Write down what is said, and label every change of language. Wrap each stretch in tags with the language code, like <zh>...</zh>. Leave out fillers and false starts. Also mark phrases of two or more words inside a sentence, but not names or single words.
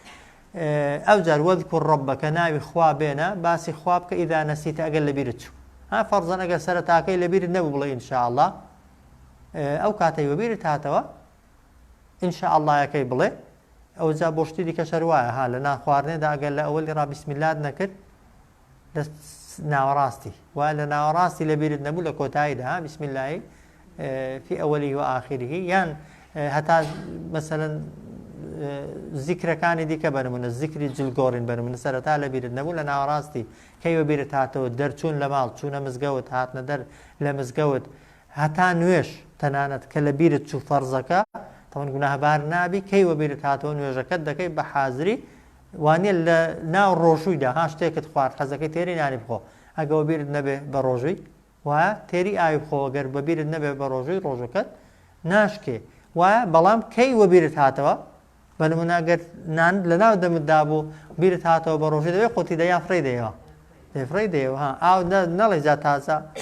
<ckb>ئەو جار وەذکر ڕەبەکە ناوی خوا بێنە باسی خوا بکە ئیذا نەسیتە ئەگەر لەبیرت چوو ها فەرزەن ئەگەر سەرەتاکەی لەبیرت نەبوو بڵێ</ckb> <ar>ئینشاء الله</ar> <ckb>ئەو کاتەی وەبیرت هاتەوە</ckb> <ar>ئینشاء الله</ar> <ckb>یەکەی بڵێ ئەو جا بۆ شتی دیکە شەروایە ها لە نان خواردنێدا ئەگەر لە ئەوەلی ڕا بیسمیلات نەکرد ناوەڕاستی وای لە ناوەڕاستی لەبیرت نەبوو لە کۆتاییدا ها</ckb> <ar>بیسمیلایی في أوله وآخره</ar> <ckb>یان هەتا مەسەلەن زیکرەکانی دیکە بەرمونە زیکری جلگۆڕین بەرمونە سەرەتا لەبیرت نەبوو لە ناوەڕاستی کەی وەبیرت هاتەوە دەرچوون لە ماڵ چوونە مزگەوت هاتنە دەر لە مزگەوت هەتا نوێش تەنانەت کە لەبیرت چوو فەرزەکە تەمەن گوناهبار نابی کەی وەبیرت هاتەوە نوێژەکەت دەکەی بە حازری وانە لە ناو ڕۆژوویدا ها شتێکت خوارد حەزەکەی تێری نانی بخۆ ئەگە وەبیرت نەبێ بە ڕۆژووی وایە تێری ئاوی بخۆ گەر بەبیرت نەبێ بە ڕۆژووی ڕۆژەکەت ناشکێ وایە بەڵام کەی وەبیرت هاتەوە بەنمونە گەر نان لە ناو دەمتدا بوو بیرت هاتەوە بە ڕۆژی دەوێت خۆتی دەیا فڕی دەیەوە دەفڕی دەیەوە ها ئاو نەڵێ جا تازە</ckb>